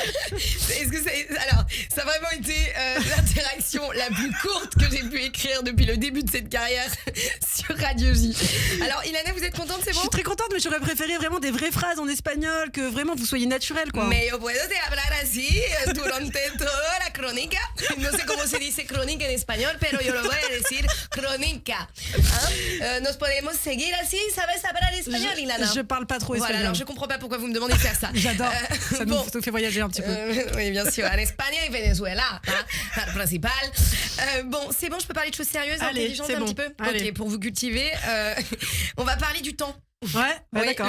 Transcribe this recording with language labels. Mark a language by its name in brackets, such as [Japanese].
[French] Est-ce que alors, ça a vraiment été l'interaction la plus courte que j'ai pu écrire depuis le début de cette carrière sur Radio J. Alors, Ilana, vous êtes contente, c'est bon? Je suis très contente, mais j'aurais préféré vraiment des vraies phrases en espagnol, que vraiment vous soyez naturel, quoi. [Spanish] Mais yo puedo te hablar así durante toda la crónica. No sé cómo se dice crónica en español, pero yo lo voy a decir crónica. Nos podemos seguir así, ¿sabes hablar español, Ilana? [French] Je parle pas trop espagnol. Voilà, alors je comprends pas pourquoi vous me demandez de faire ça. J'adore, ça nous fait voyager un petit peu. Oui, bien sûr, en Espagne et Venezuela, le principal. Bon, c'est bon, je peux parler de choses sérieuses, intelligentes un petit peu. Ok, pour vous cultiver, on va parler du temps. Ouais, d'accord.